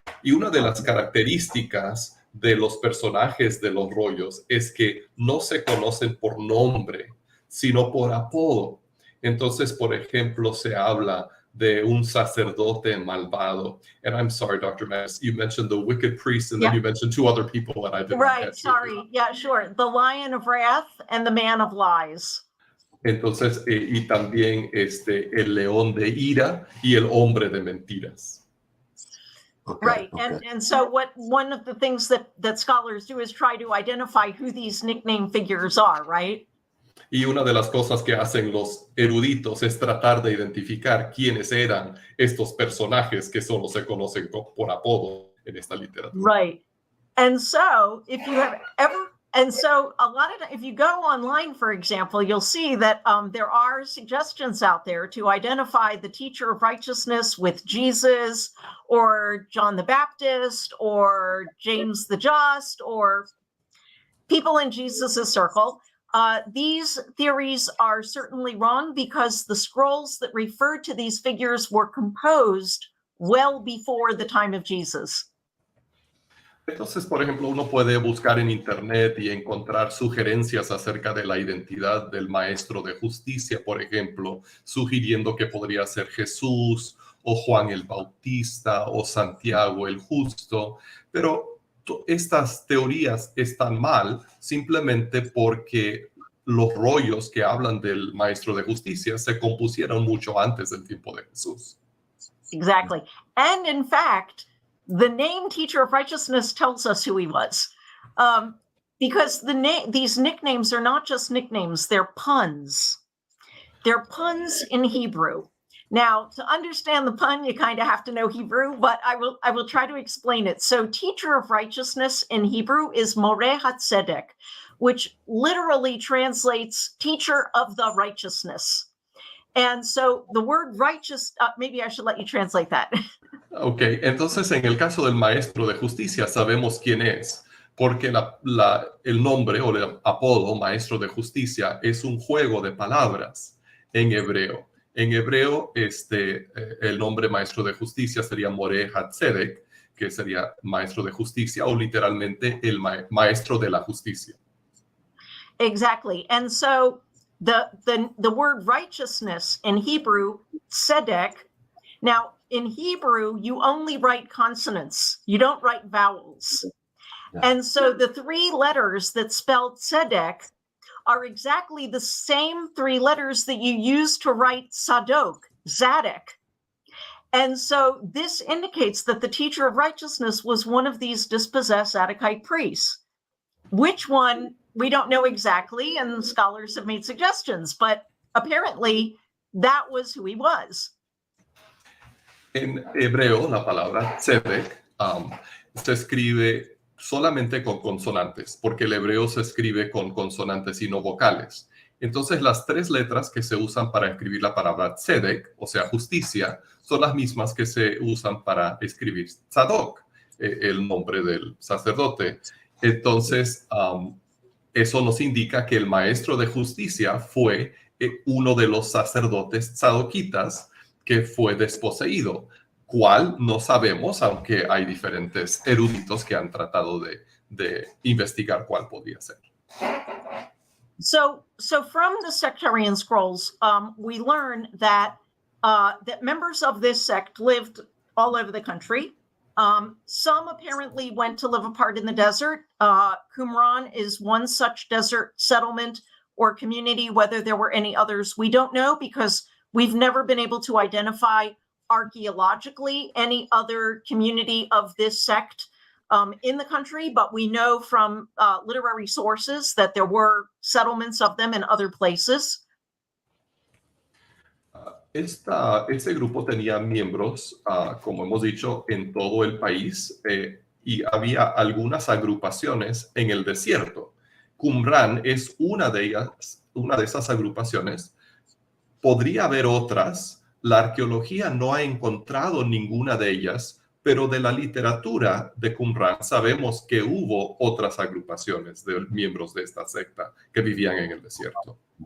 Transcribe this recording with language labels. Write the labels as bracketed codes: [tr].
[es] Y una de las características de los personajes de los rollos es que no se conocen por nombre, sino por apodo. Entonces, por ejemplo, se habla de un sacerdote malvado. [en] And I'm sorry, Dr. Magness, you mentioned the wicked priest, and then you mentioned two other people that I didn't Right, sorry. Yeah, sure. The lion of wrath and the man of lies. [es] Entonces, y también el león de ira y el hombre de mentiras. [en] Okay. And so one of the things that scholars do is try to identify who these nickname figures are, right? [es] Y una de las cosas que hacen los eruditos es tratar de identificar quiénes eran estos personajes que solo se conocen por apodo en esta literatura. [en] Right. And so if you have if you go online, for example, you'll see that there are suggestions out there to identify the teacher of righteousness with Jesus or John the Baptist or James the Just or people in Jesus's circle. These theories are certainly wrong because the scrolls that refer to these figures were composed well before the time of Jesus. [es] Entonces, por ejemplo, uno puede buscar en internet y encontrar sugerencias acerca de la identidad del maestro de justicia, por ejemplo, sugiriendo que podría ser Jesús o Juan el Bautista o Santiago el Justo, pero estas teorías están mal simplemente porque los rollos que hablan del maestro de justicia se compusieron mucho antes del tiempo de Jesús. [en] Exactly. And in fact, the name teacher of righteousness tells us who he was. Because these nicknames are not just nicknames, they're puns. They're puns in Hebrew. Now, to understand the pun, you kind of have to know Hebrew, but I will try to explain it. So teacher of righteousness in Hebrew is Moreh HaTzedek, which literally translates teacher of the righteousness. And so the word righteous, maybe I should let you translate that. [es] Ok, entonces en el caso del maestro de justicia sabemos quién es, porque el nombre o el apodo maestro de justicia es un juego de palabras en hebreo. En hebreo, el nombre maestro de justicia sería Moreh HaTzedek, que sería maestro de justicia o literalmente el maestro de la justicia. [en] Exactly. And so the word righteousness in Hebrew, tzedek, Now, in Hebrew, you only write consonants. You don't write vowels. Yeah. And so the 3 letters that spell tzedek are exactly the same 3 letters that you use to write Sadok, Zadok. And so this indicates that the teacher of righteousness was one of these dispossessed Zadokite priests. Which one, we don't know exactly, and scholars have made suggestions, but apparently that was who he was. [es] En hebreo, la palabra tzedek se escribe solamente con consonantes, porque el hebreo se escribe con consonantes y no vocales. Entonces, las 3 letras que se usan para escribir la palabra tzedek, o sea, justicia, son las mismas que se usan para escribir tzadok, el nombre del sacerdote. Entonces, eso nos indica que el maestro de justicia fue uno de los sacerdotes tzadokitas que fue desposeído. ¿Cuál? No sabemos, aunque hay diferentes eruditos que han tratado de investigar cuál podía ser. [en] So from the sectarian scrolls, we learn that members of this sect lived all over the country. Some apparently went to live apart in the desert. Qumran is one such desert settlement or community. Whether there were any others, we don't know, because we've never been able to identify archaeologically any other community of this sect in the country, but we know from literary sources that there were settlements of them in other places. [es] Este grupo tenía miembros, como hemos dicho, en todo el país, y había algunas agrupaciones en el desierto. Qumran es una de esas agrupaciones. Podría haber otras. La arqueología no ha encontrado ninguna de ellas, pero de la literatura de Qumran sabemos que hubo otras agrupaciones de miembros de esta secta que vivían en el desierto.